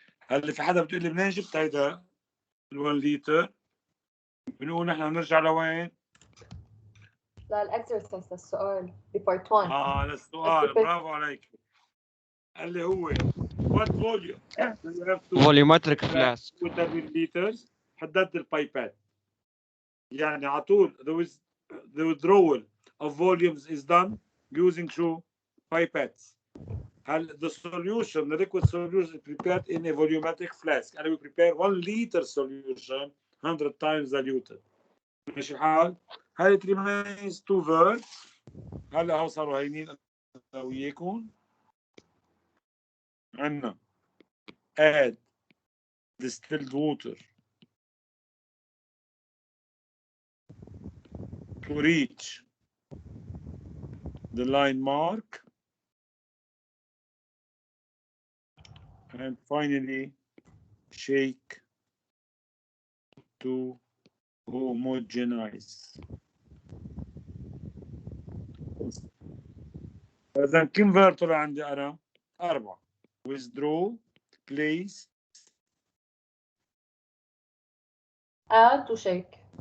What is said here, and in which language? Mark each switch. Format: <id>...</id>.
<ar>هل في حدا بتقول لي منين جبت هيدا ال 1 لتر؟ بنقول نحن بنرجع لوين؟ للإكسرسايز للسؤال ببارت 1. للسؤال. برافو عليك. قال لي هو</ar> <en>what volume you have to volumetric flask with 10 liters</en> <ar>حددت البايبات. يعني على طول</ar> <en>the withdrawal of volumes is done using two pipettes.</en> <ar>هل</ar> <en>the solution, the liquid solution is prepared in a volumetric flask and we prepare 1 liter solution 100 times diluted.</en> <ar>ماشي الحال؟ هل</ar> <en>it remains two verbs.</en> <ar>هلا هو صاروا هينين انا وياكم. عندنا</ar> <en>add distilled water to reach the line mark and finally shake to homogenize.</en> <ar>إذا كم verb طلع عندي أنا؟ 4.</ar> <en>withdraw, place, add وshake.</en>